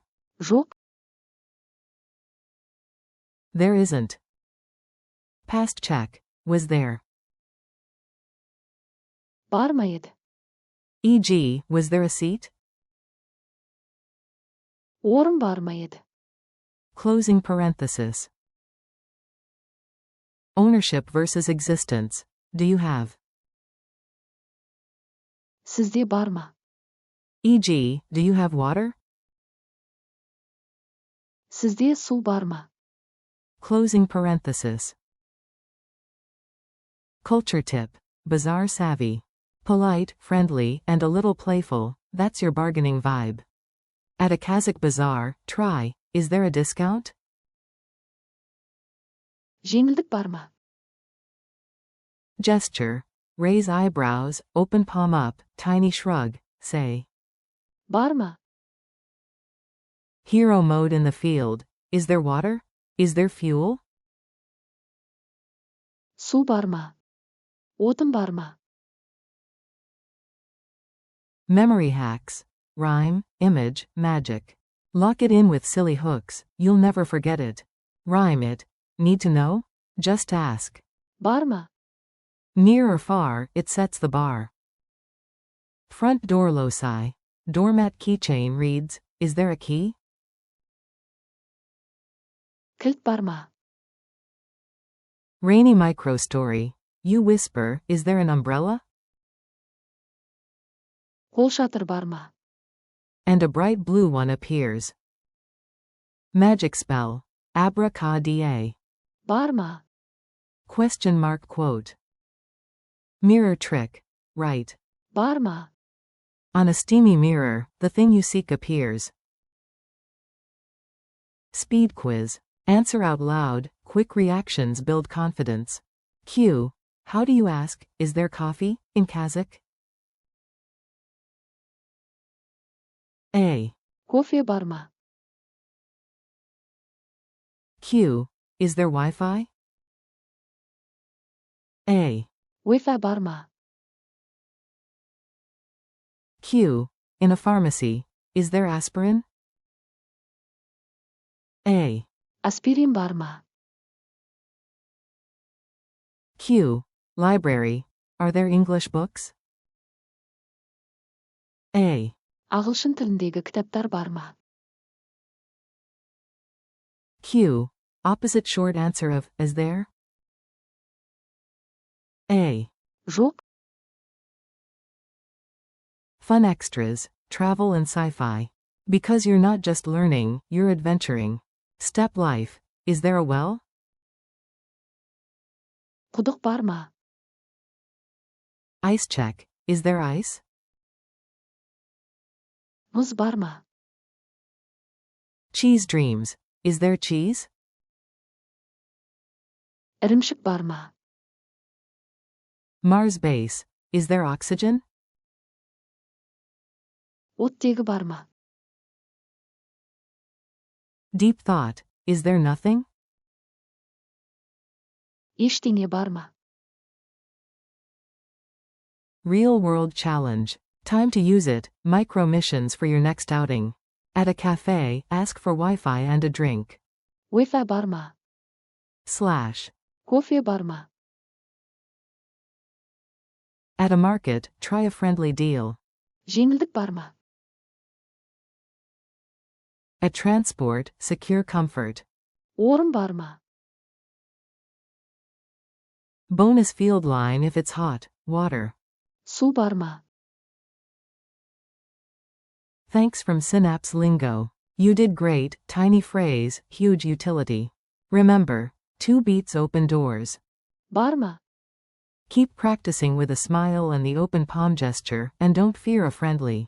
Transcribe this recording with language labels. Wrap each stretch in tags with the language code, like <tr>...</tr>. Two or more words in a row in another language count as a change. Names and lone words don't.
<kk>Жоқ,</kk> <en>There isn't. Past check. Was there?</en> <kk>бар ма еді?</kk> <en>E.g., was there a seat?</en> <kk>Орын бар ма еді?</kk> <en>Closing parenthesis. Ownership versus existence. Do you have?</en> <kk>Сізде бар ма?</kk> <en>E.g., do you have water?</en> <kk>Сізде су бар ма?</kk> <en>Closing parenthesis. Culture tip. Bazaar savvy. Polite, friendly, and a little playful, that's your bargaining vibe. At a Kazakh bazaar, try, is there a discount?</en> <kk>Жеңілдік бар ма?</kk> <en>Gesture. Raise eyebrows, open palm up, tiny shrug, say.</en> <kk>Бар ма?</kk> <en>Hero mode in the field. Is there water? Is there fuel?</en> <kk>Су бар ма? Отын бар ма?</kk> <en>Memory hacks. Rhyme, image, magic. Lock it in with silly hooks, you'll never forget it. Rhyme it. Need to know? Just ask.</en> <kk>Бар ма?</kk> <en>Near or far, it sets the bar. Front door loci. Doormat keychain reads, is there a key?</en> <kk>Кілт бар ма?</kk> <en>Rainy microstory. You whisper, is there an umbrella?</en> <kk>Қолшатыр бар ма?</kk> <en>And a bright blue one appears. Magic spell. Abracadabra.</en> <kk>Бар ма?</kk> <en>Question mark quote. Mirror trick. Right.</en> <kk>Бар ма?</kk> <en>On a steamy mirror, the thing you seek appears. Speed quiz. Answer out loud, quick reactions build confidence. Q. How do you ask, is there coffee, in Kazakh? A.</en> <kk>Кофе бар ма?</kk> <en>Q. Is there Wi-Fi? A.</en> <kk>Wi-Fi бар ма?</kk> <en>Q. In a pharmacy, is there aspirin? A.</en> <kk>Аспирин бар ма?</kk> <en>Q. Library. Are there English books? A.</en> <kk>Ағылшын тіліндегі кітаптар бар ма?</kk> <en>Q. Opposite short answer of, is there? A.</en> <kk>Жоқ.</kk> <en>Fun extras, travel and sci-fi. Because you're not just learning, you're adventuring. Step life. Is there a well?</en> <kk>Құдық бар ма?</kk> <en>Ice check. Is there ice?</en> <kk>Мұз бар ма?</kk> <en>Cheese dreams. Is there cheese?</en> <kk>Ірімшік бар ма?</kk> <en>Mars base. Is there oxygen?</en> <kk>Оттегі бар ма?</kk> <en>Deep thought. Is there nothing?</en> <kk>Ештеңе бар ма?</kk> <en>Real world challenge. Time to use it. Micro missions for your next outing. At a cafe, ask for Wi-Fi and a drink.</en> <kk>Wi-Fi бар ма?</kk> <en>Slash.</en> <kk>Кофе бар ма?</kk> <en>At a market, try a friendly deal.</en> <kk>Жеңілдік бар ма?</kk> <en>At transport, secure comfort.</en> <kk>Орын бар ма?</kk> <en>Bonus field line if it's hot, water.</en> <kk>Су бар ма?</kk> <en>Thanks from Synapse Lingo. You did great, tiny phrase, huge utility. Remember, 2 beats open doors.</en> <kk>Бар ма?</kk> <en>Keep practicing with a smile and the open palm gesture, and don't fear a friendly.</en>